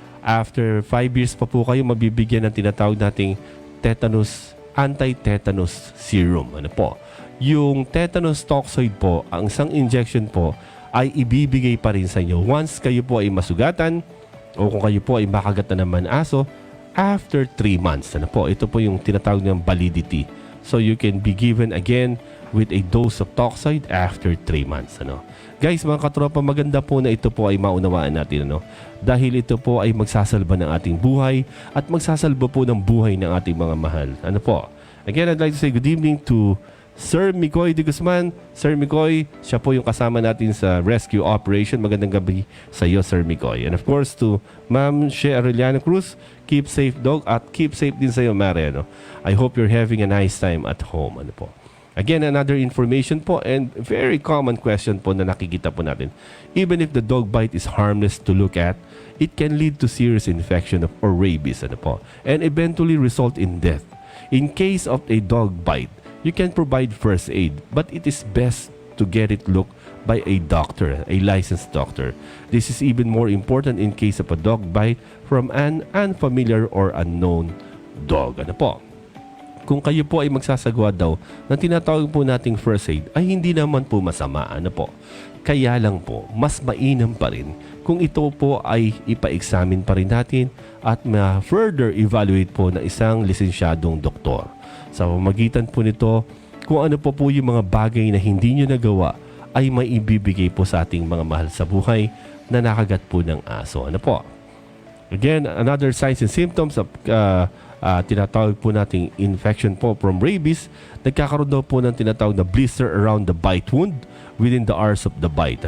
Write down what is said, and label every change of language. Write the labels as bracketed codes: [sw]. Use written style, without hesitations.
[tl] After 5 years pa po kayo mabibigyan ng tinatawag nating anti-tetanus serum. Ano po? Yung tetanus toxoid po, ang isang injection po ay ibibigay pa rin sa inyo once kayo po ay masugatan o kung kayo po ay makagat na naman aso after 3 months. Ano po? Ito po yung tinatawag ng validity. [en] So you can be given again with a dose of toxoid after 3 months. [tl] Ano? Guys, mga katropa, maganda po na ito po ay maunawaan natin. Ano? Dahil ito po ay magsasalba ng ating buhay at magsasalba po ng buhay ng ating mga mahal. Ano po? [en] Again, I'd like to say good evening to Sir Mikoy de Guzman. [tl] Sir Mikoy, siya po yung kasama natin sa rescue operation. Magandang gabi sa iyo, Sir Mikoy. [en] And of course, [tl] to Ma'am She Arellano Cruz, [en] keep safe, dog, [tl] at keep safe din sa iyo, Mare. Ano? [en] I hope you're having a nice time at home. Ano po? Again, another information po and very common question po [tl] na nakikita po natin. [en] Even if the dog bite is harmless to look at, it can lead to serious infection or rabies, [tl] ano po, [en] and eventually result in death. In case of a dog bite, you can provide first aid, but it is best to get it looked by a doctor, a licensed doctor. This is even more important in case of a dog bite from an unfamiliar or unknown dog. [tl] Ano po? Kung kayo po ay magsasagawa daw ng tinatawag po nating first aid, ay hindi naman po masama. Ano po? Kaya lang po, mas mainam pa rin kung ito po ay ipa-examine pa rin natin at ma-further evaluate po ng isang lisensyadong doktor. Sa pamamagitan po nito, kung ano po yung mga bagay na hindi nyo nagawa ay maibibigay po sa ating mga mahal sa buhay na nakagat po ng aso. Ano po? [en] Again, another signs and symptoms of [tl] tinatawag po nating [en] infection po from rabies, [tl] nagkakaroon daw po ng tinatawag na [en] blister around the bite wound within the hours of the bite.